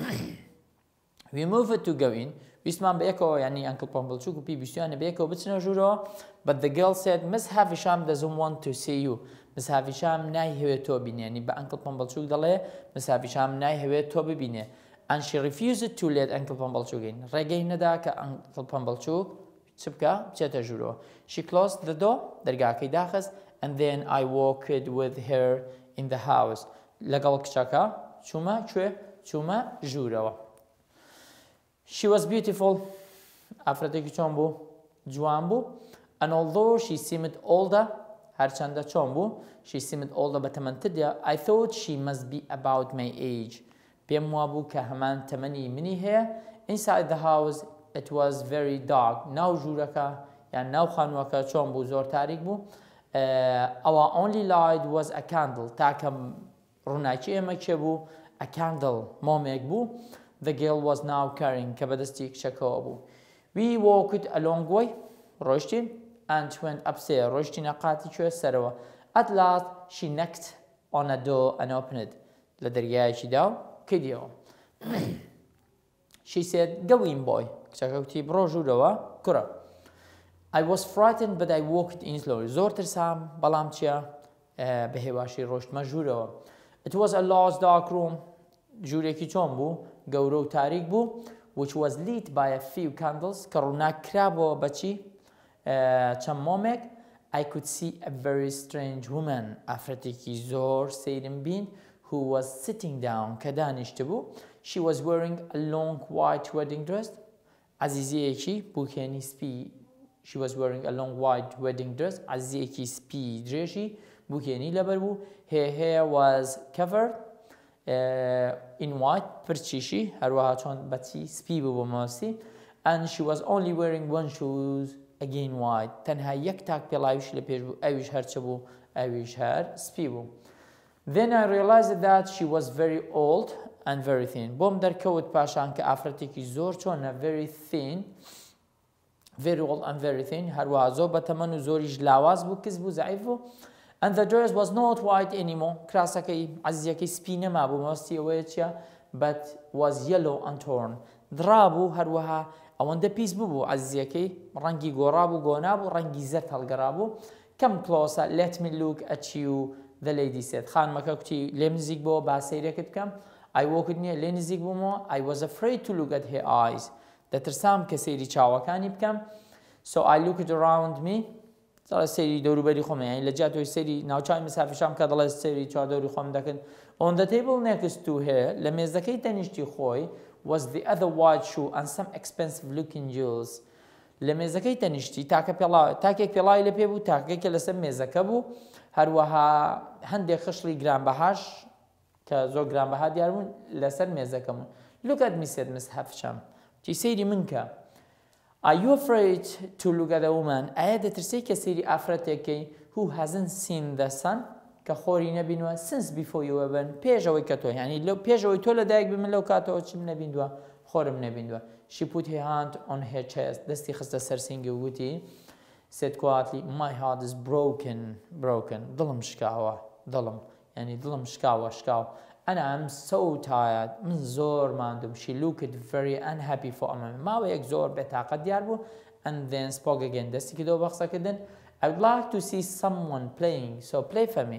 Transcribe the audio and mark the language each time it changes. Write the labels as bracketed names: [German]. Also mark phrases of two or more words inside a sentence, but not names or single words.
[English] we moved to go in [Central Kurdish] ویسمان بە یەکەوە یعنی Uncle Pumblechook و Pip ویستیانە بە یەکەوە بچنە ژوورەوە [English] but the girl said Miss Havisham doesn't want to see you Miss Havisham [Central Kurdish] نایهەوێت تۆ بینێ یعنی بە Uncle Pumblechook دەڵێ Miss Havisham نایهەوێت تۆ ببینێ [English] and she refused to let Uncle Pumblechook in [Central Kurdish] ڕێگەی نەدا کە Uncle Pumblechook چ بکە بچێتە ژوورەوە [English] she closed the door [Central Kurdish] دەرگاکەی داخست [English] and then I walked with her in the house [Central Kurdish] لەگەڵ کچەکە چوومە ژوورەوە [English] she was beautiful [Central Kurdish] ئافرەتێکی چۆن بوو جوان بوو [English] and although she seemed older [Central Kurdish] هەرچەندە چۆن بوو [English] she seemed older بەتەمەنترە I thought she must be about my age [Central Kurdish] پێم وا بوو کە هەمان تەمەنی منی هەیە [English] inside the house it was very dark [Central Kurdish] ناو ژوورەکە یان ناو خانووەکە چۆن بوو زۆر تاریک بوو [English] our only light was a candle [Central Kurdish] تاکە ڕووناکی ئێمە کێ بوو [English] a candle [Central Kurdish] مۆمێک بوو [English] the girl was now carrying [Central Kurdish] کە بەدەستی کچەکەوە بوو [English] we walked a long way ڕۆیشتین and went upstairs [Central Kurdish] ڕۆیشتینە قاتی کوێ سەرەوە [English] at last she knocked on a door and opened it [Central Kurdish] لە دەرگایەکی داو کردیەوە [English] she said go in boy [Central Kurdish] کچەکە وتی بڕۆ ژوورەوە کوڕە [English] I was frightened but I walked in slowly [Central Kurdish] زۆر ترسام بەڵام چییە بە هێواشی ڕۆشتمە ژوورەوە [English] it was a large dark room [Central Kurdish] ژوورێکی چۆن بوو گەورە و تاریک بوو [English] which was lit by a few candles [Central Kurdish] کە ڕووناکرابەوە بەچی چەند مۆمێک [English] I could see a very strange woman [Central Kurdish] ئافرەتێکی زۆر سەیرم بین [English] who was sitting down [Central Kurdish] کە دانیشتە بوو [English] she was wearing a long white wedding dress [Central Kurdish] عزیزەیەکی بوکێنی سپی [English] she was wearing a long white wedding dress [Central Kurdish] عزیزەیەکی سپی درێژی بوکێنی لەبەر بوو [English] her hair was covered in white [Central Kurdish] پرچیشی هەروەها چۆن بەچی سپی بوو بۆ ماسی [English] and she was only wearing one shoes again white [Central Kurdish] تەنها یەک تاک پێڵاویش لە پێش بوو ئەویش هەرچە بوو ئەویش هەر سپی بوو [English] then I realized that she was very old and very thin [Central Kurdish] بۆم دەرکەوت پاشان کە ئافرەتێکی زۆر چۆنە [English] very thin very old and very thin [Central Kurdish] هەروەها زۆر بەتەمەن و زۆریش لاواز بوو کەس بوو زەعیف بوو [English] and the dress was not white anymore [Central Kurdish] کراسەکەی عزیزەکەی سپی نەما بوو مەستی ئەوەیە چیە [English] but was yellow and torn [Central Kurdish] درابوو هەروەها ئەوەندە پیس بوو عزیزەکەی ڕەنگی گۆڕا بوو گۆنا بوو ڕەنگی زەرد هەڵگەڕا بوو [English] come closer let me look at you the lady said [Central Kurdish] خانمەکە کوتی لێم نزیک بۆ با سەیرێکت بکەم I [English] walked near [Central Kurdish] لێ نزیک بوومەوە [English] I was afraid to look at her eyes [Central Kurdish] دەترسام کە سەیری چاوەکانی بکەم [English] so I looked around [Central Kurdish] me دەڵێ سەیری دەوروبەری خۆم یعنی لە جیات تۆی سەیری ناوچاوی Miss Havisham کە دەڵێ سەیری چواردەوری خۆم دەکەن [English] on the table next to her [Central Kurdish] لە مێزەکەی تەنیشتی خۆی [English] was the other white shoe and some expensive looking jewels [Central Kurdish] لە مێزەکەی تەنیشتی تاکێک پێڵاوی لە پێ بوو تاکێکە لەسەر مێزەکە بوو هەروەها هەندێک خشلی گرانبەهاش کە زۆر گرانبەها دیار بوون لەسەر مێزەکەم [English] look at me said Miss Havisham [Central Kurdish] چی سەیری من کە [English] Are you afraid to look at a woman [Central Kurdish] ئایا دەترسی کە سەیری ئافرەتێکەکەی [English] who hasn't seen the sun [Central Kurdish] کە خۆری نەبینوە [English] since before you were born [Central Kurdish] پێشەوەی کە تۆ یعنی لەو پێشەوەی تۆ لەدایک بی من لەو کاتەوە چیم نەبیندووە خۆرم نەبیندووە She [English] put her hand on her chest [Central Kurdish] دەستی خستە سەر سینگی و گوتی [English] said quietly my heart is broken [Central Kurdish] دڵم شکاوە دڵم یعنی دڵم شکاوە [English] and I'm so tired [Central Kurdish] من زۆر ماندوم [English] She looked very unhappy for a moment [Central Kurdish] ماوەیەک زۆر بێتاقەت دیار بوو [English] and then spoke again [Central Kurdish] دەستی کردەوە بە قسەکردن [English] I would like to see someone playing so play for me